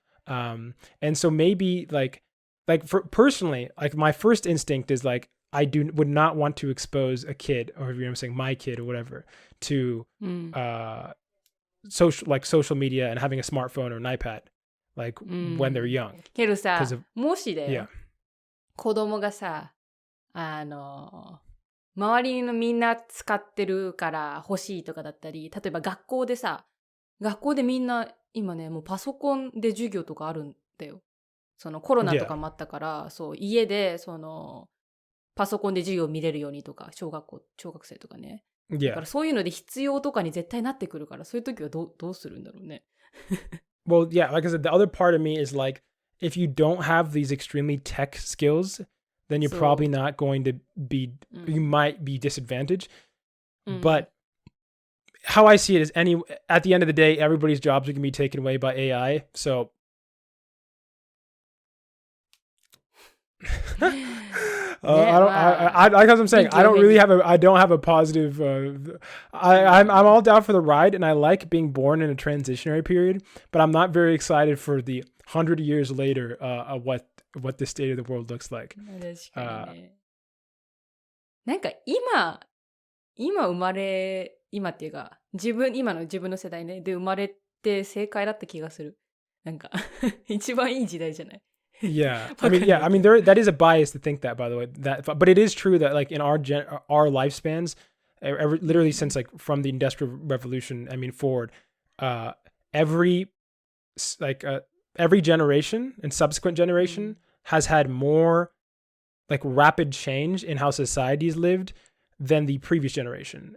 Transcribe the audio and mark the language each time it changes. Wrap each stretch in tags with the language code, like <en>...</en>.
<en>And so maybe like for personally, like my first instinct is like, I would not want to expose a kid, or I'm saying my kid or whatever, to social media and having a smartphone or an iPad, like when they're young.</en> <ja>けどさ、もしだよ、</ja> <en>Yeah.</en> <ja>子供がさ、周りのみんな使ってるから欲しいとかだったり、例えば学校でみんな今ね、もうパソコンで授業とかあるんだよ。そのコロナとかもあったから、そう家でそのパソコンで授業見れるようにとか、小学生とかね。だからそういうので必要とかに絶対なってくるから、そういう時はどうするんだろうね。</ja> <en>Well, yeah, like I said, the other part of me is like, if you don't have these extremely tech skills, then you're probably not going to be, you might be disadvantaged. But how I see it is at the end of the day, everybody's jobs are going to be taken away by AI. So like as I'm saying, I don't have a positive, I'm all down for the ride, and I like being born in a transitionary period, but I'm not very excited for the 100 years later, what the state of the world looks like.</en> <ja>確かにね。なんか今っていうか、今の自分の世代ね、で生まれて正解だった気がする。なんか、一番いい時代じゃない？</ja> <en>Yeah, I mean, yeah, I mean, that is a bias to think that, by the way. But it is true that like in our lifespans, literally since like from the Industrial Revolution, I mean forward, every every generation and subsequent generation has had more like rapid change in how societies lived than the previous generation.</en>